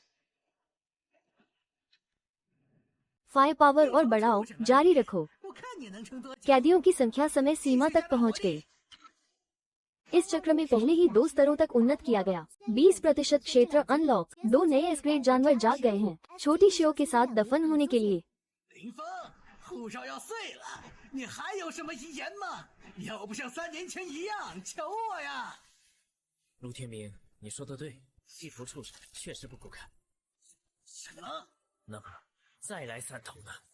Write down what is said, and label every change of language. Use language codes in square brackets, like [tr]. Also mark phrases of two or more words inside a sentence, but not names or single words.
[hi] फायर पावर और बढ़ाओ, जारी रखो। कैदियों की संख्या समय सीमा तक पहुंच गई। इस चक्र में पहले ही 2 स्तरों तक उन्नत किया गया। 20% क्षेत्र अनलॉक। 2 नए एस्क्रेट जानवर जाग गए हैं, छोटी शियो के साथ दफन होने के लिए। [zh] 护照要碎了，你还有什么遗言吗？要不像3年前一样，求我呀！陆天明，你说的对，地图畜生确实不够看。什么？那么再来3头呢？